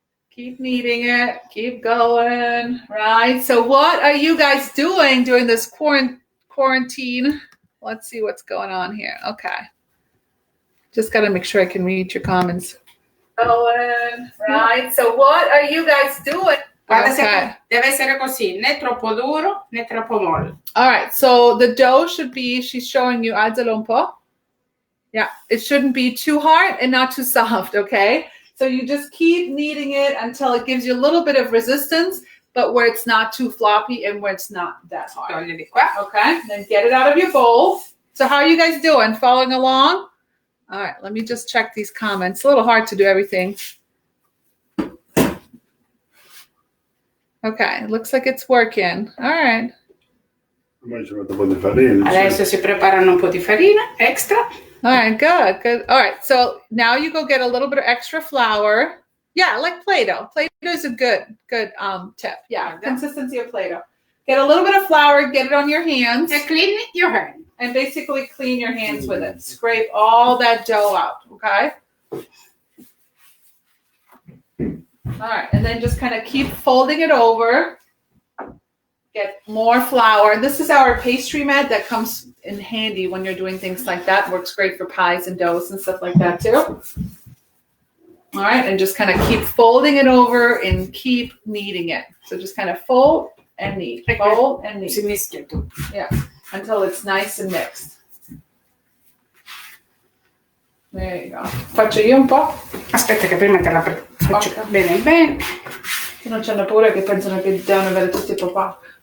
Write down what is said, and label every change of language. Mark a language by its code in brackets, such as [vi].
[en] Keep kneading it. Keep going. Right. So what are you guys doing during this quarantine? Let's see what's going on here. Okay. Just got to make sure I can read your comments. Going. Right. So what are you guys doing? [it] Guarda, deve essere così, né troppo duro né troppo molle. [en] All right. So the dough should be, she's showing you, [it] alzalo un po'. [en] Yeah. It shouldn't be too hard and not too soft. Okay. So you just keep kneading it until it gives you a little bit of resistance, but where it's not too floppy and where it's not that hard. [it] Togli di qua. [en] Okay, then get it out of your bowl. So how are you guys doing? Following along? All right, let me just check these comments. It's a little hard to do everything. Okay, it looks like it's working. All right. [it] Adesso si preparano un po' di farina extra. [en] All right, good. All right, so now you go get a little bit of extra flour. Yeah, like Play-Doh. Play-Doh is a good tip. Yeah, consistency of Play-Doh. Get a little bit of flour, get it on your hands. And clean your hand. And basically clean your hands with it. Scrape all that dough out, okay? All right, and then just kind of keep folding it over. Get more flour. This is our pastry mat that comes in handy when you're doing things like that. Works great for pies and doughs and stuff like that too. All right, and just kind of keep folding it over and keep kneading it. So just kind of fold and knead, fold and knead. [it] Si mischia tutto. [en] Yeah, until it's nice and mixed. There you go. [it] Faccio io un po'? Aspetta che prima te la faccio bene. Se non c'hanno paura che pensano che devono avere tutti i papà.